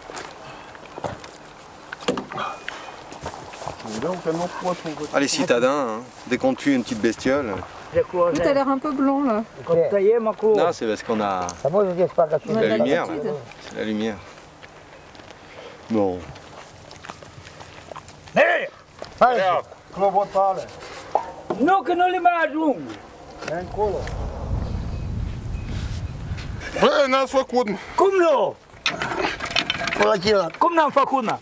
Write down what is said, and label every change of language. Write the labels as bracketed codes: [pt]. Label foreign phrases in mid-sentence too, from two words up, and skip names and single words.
[fr] Ah, les citadins, hein. Dès qu'on tue une petite bestiole. T'as l'air un peu blanc là. Non, c'est parce qu'on a... C'est la lumière. C'est la lumière. Bon. [ro] Nu, că nu le mai ajung. Bă, n-ați făcut, mă. Cum nu? Cum n-am făcut, mă?